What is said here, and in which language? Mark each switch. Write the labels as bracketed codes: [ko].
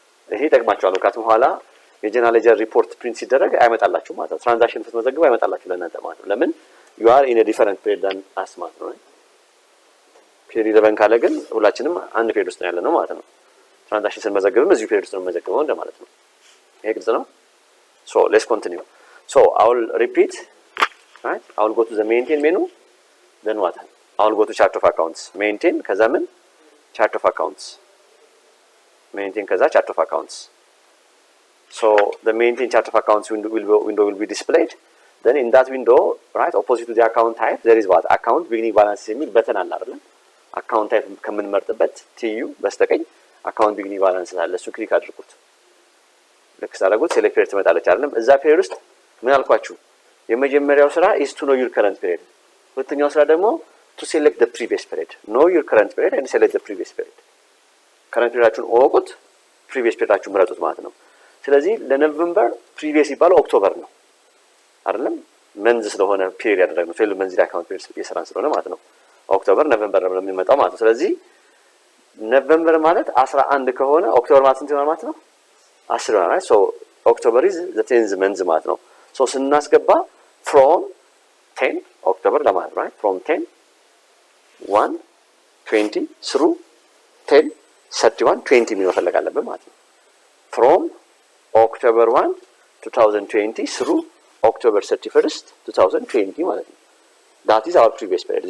[am] ይሄ ይጠቅማችኋል። ምክንያቱም ኋላ የጀነራል ሌጀር ሪፖርት ፕሪንት ሲደረግ አይመጣላችሁ ማለት ነው። ትራንዛክሽን ስትመዘግቡ አይመጣላችሁ ለእናንተ ማለት ነው። ለምን? [en] you are in a different period than us [am] ማለት ነው። period 11 ካለ ግን ሁላችንም አንድ ፔሪድ ውስጥ ነው ያለነው ማለት ነው። ትራንዛክሽን ስንመዘግብም እዚሁ ፔሪድ ውስጥ ነው የምንመዘግበው እንደማለት ነው። ይሄ ግልጽ ነው። [en] so let's continue. So I will repeat right? I will go to the maintain menu, then what? I will go to chart of accounts. Maintain [am] ከዛ ምን [en] chart of accounts. Maintain ከዛ chart of accounts. So the maintain chart of accounts window will be displayed. Then in that window, right, opposite to the account type, there is what? [am] Account beginning balance የሚል በተን አለ አይደል? account type ከምንመርጥበት TU በስተቀኝ account beginning balance አለ። እሱ ክሊክ አድርጉት። ልክ ሳደርጉት select period ትመጣለች አይደል? እዛ period ውስጥ ምን አልኳችሁ? የመጀመሪያው ስራ [en] is to know your current period. [am] ሁለተኛው ስራ ደግሞ [en] to select the previous period. Know your current period and select the previous period. [am] current periodአችሁን እወቁት፣ previous periodአችሁን ምረጡት ማለት ነው። ስለዚህ ለኖቬምበር previous ይባለው ኦክቶበር ነው አይደለም? መንዝ ስለሆነ ፔሪድ ያደረግነው ፌል መንዝ አካውንት ፔሪድ እየሰራን ስለሆነ ማለት ነው። ኦክቶበር ኖቬምበር ነው የሚመጣው ማለት ነው። ስለዚህ ኖቬምበር ማለት 11 ከሆነ ኦክቶበር ማለት እንት ማለት ነው 10 ነው right? [en] So October is the 10th month [am] ማለት ነው። So ስናስገባ from 10 October ለማለት right? [en] From 10 1 20 through 10 31 20 [am] ምን መፈለግ አለብን ማለት ነው። [en] From October 1 2020 through October 31st 2020 ማለት ነው። That is our previous period.